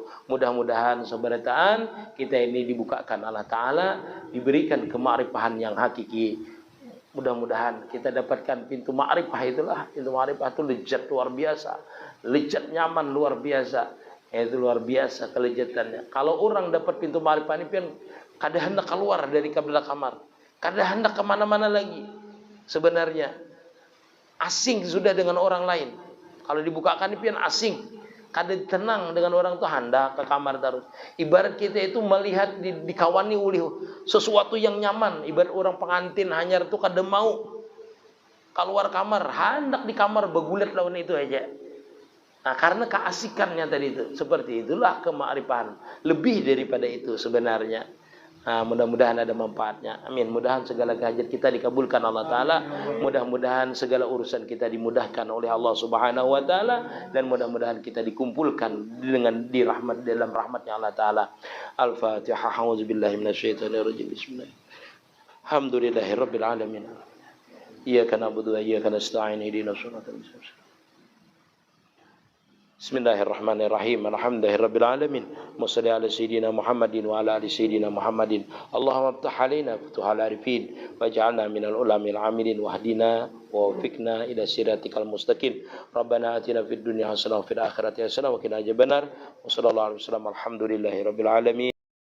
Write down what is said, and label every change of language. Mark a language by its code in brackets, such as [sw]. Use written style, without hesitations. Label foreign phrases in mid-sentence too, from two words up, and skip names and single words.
[id] Mudah-mudahan sobarataan kita ini dibukakan Allah Ta'ala, diberikan kema'rifahan yang hakiki. Mudah-mudahan kita dapatkan pintu ma'rifah itulah. Pintu ma'rifah itu lezat luar biasa, lezat nyaman luar biasa. Itu luar biasa kelezatannya. [bjn] Kalau orang dapat pintu ma'rifah ini, pian kada hendak keluar dari kabel kamar, kada hendak kemana-mana lagi. Sebenarnya asing sudah dengan orang lain. Kalau dibukakan ini pian asing, kada tenang dengan orang tuh, hendak ke kamar terus. [id] Ibarat kita itu melihat dikawani oleh sesuatu yang nyaman. [bjn] Ibarat orang pengantin hanyar itu kada mau keluar kamar, hendak di kamar begulat lawan itu aja. [id] Nah, karena keasikannya tadi itu. Seperti itulah kema'rifan. Lebih daripada itu sebenarnya. Nah, mudah-mudahan ada manfaatnya. Amin. Mudah-mudahan segala hajat kita dikabulkan Allah Ta'ala. Mudah-mudahan segala urusan kita dimudahkan oleh Allah [ar] سبحانه وتعالى. [id] Dan mudah-mudahan kita dikumpulkan dengan dalam rahmatnya Allah Ta'ala. Al-Fatihah. [ar] أعوذ بالله من الشيطان الرجيم. Bismillah. الحمد لله رب العالمين. إياك نعبد وإياك نستعين. اهدنا الصراط المستقيم. بسم الله الرحمن الرحيم. الحمد لله رب العالمين. وصل على سيدنا محمد وعلى آل سيدنا محمد. اللهم افتح علينا فتوح العارفين واجعلنا من العلماء العاملين واهدنا ووفقنا إلى صراطك المستقيم. ربنا آتنا في الدنيا حسنة وفي الآخرة حسنة وقنا عذاب النار. وصلى الله عليه وسلم. الحمد لله رب العالمين.